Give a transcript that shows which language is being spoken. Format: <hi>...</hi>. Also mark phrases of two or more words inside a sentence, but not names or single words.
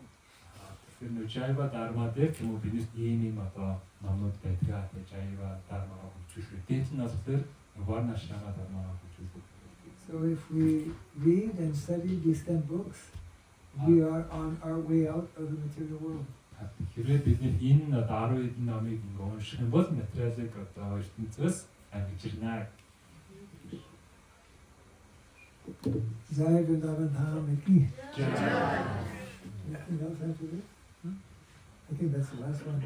<mn>Тэгэхээр нөө Jaiva Dharma дээр тийм үү бид ийм одоо номнууд байдаг. Jaiva Dharma-г хөгжүүлэх. Дээд нь болохоор Varnashrama Dharma-г хөгжүүлэх.</mn> <en>So if we read and study these 10 books, we are on our way out of the material world.</en> <mn>Хэрвээ бид энэ одоо 10 хэдэн номыг унших юм бол материалыг одоо ертөнцөөс авчирнаа.</mn> <hi>Jai Vrindavan Dham ki.</hi> <en>Anything else after this? I think that's the last one.</en>